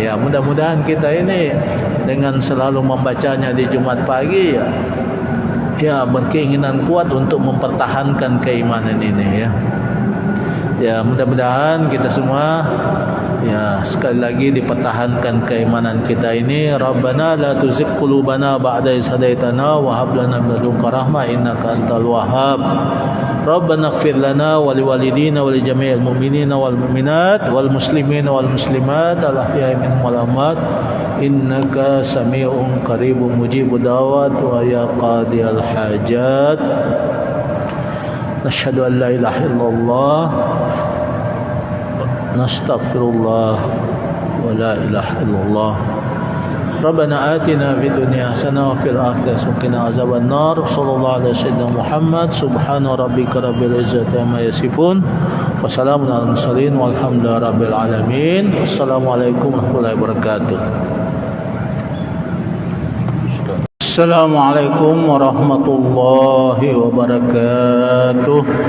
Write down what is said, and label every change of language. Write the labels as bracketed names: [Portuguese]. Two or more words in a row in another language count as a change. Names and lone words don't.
[Indonesian] Ya, mudah-mudahan kita ini dengan selalu membacanya di Jumat pagi ya berkeinginan kuat untuk mempertahankan keimanan ini ya. Ya, mudah-mudahan kita semua ya sekali lagi dipertahankan keimanan kita ini. [Arabic] ربنا لا تزغ قلوبنا بعد إذ هديتنا وهب لنا من لدنك رحمة إنك أنت الوهاب. ربنا اغفر لنا ولوالدينا ولجميع المؤمنين والمؤمنات والمسلمين والمسلمات الأحياء منهم والأموات إنك سميع قريب مجيب الدعوات ويا قاضي الحاجات. نشهد أن لا إله إلا الله نستغفر الله ولا إله إلا الله. ربنا آتنا في الدنيا حسنة وفي الآخرة حسنة وقنا عذاب النار. صلى الله عليه وسلم محمد. سبحان ربك رب العزة عما يصفون وسلام على المرسلين والحمد لله رب العالمين. السلام عليكم ورحمة الله وبركاته. السلام عليكم ورحمة الله وبركاته.